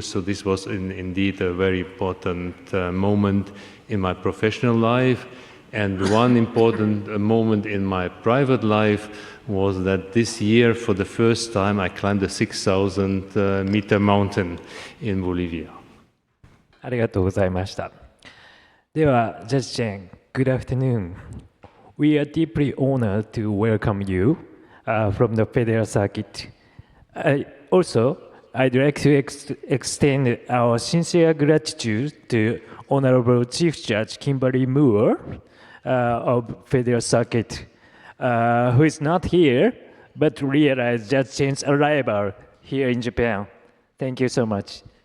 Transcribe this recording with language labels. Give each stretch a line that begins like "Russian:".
English: So this was indeed a very important moment in my professional life, and one important moment in my private life was that this year, for the first time, I climbed a 6,000 meter mountain in Bolivia.
Japanese: ありがとうございました。では、ジャッジチェン、
English: Good afternoon. We are deeply honored to welcome you from the Federal Circuit. Also, I'd like to extend our sincere gratitude to Honorable Chief Judge Kimberly Moore of Federal Circuit, who is not here, but realized Judge Chen's arrival here in Japan. Thank you so much.